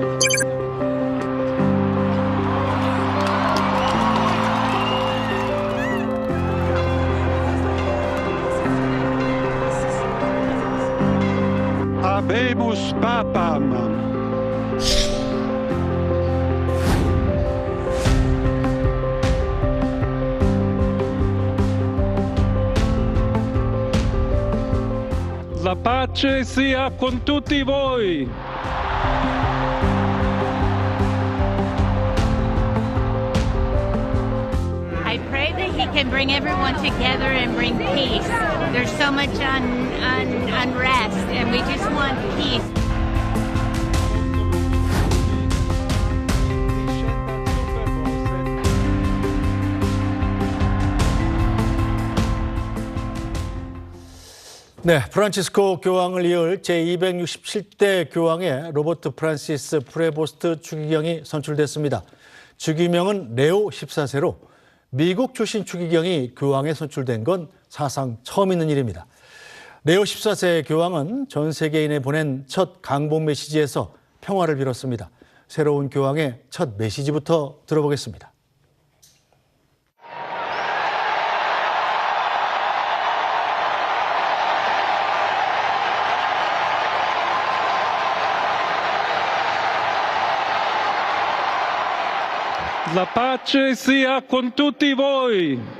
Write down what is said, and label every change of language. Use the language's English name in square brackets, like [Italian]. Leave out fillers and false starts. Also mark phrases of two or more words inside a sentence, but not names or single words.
[Latin] Habemus Papam. [Italian] La pace sia con tutti voi. [English] I pray that he can bring everyone together and bring peace. There's so much unrest, and we just want peace. [Korean] 네, 프란치스코 교황을 이을 제267대 교황의 로버트 프란시스 프레보스트 추기경이 선출됐습니다. 추기명은 레오 14세로 미국 출신 추기경이 교황에 선출된 건 사상 처음 있는 일입니다. 레오 14세 교황은 전 세계인에 보낸 첫 강복 메시지에서 평화를 빌었습니다. 새로운 교황의 첫 메시지부터 들어보겠습니다. [Italian] La pace sia con tutti voi.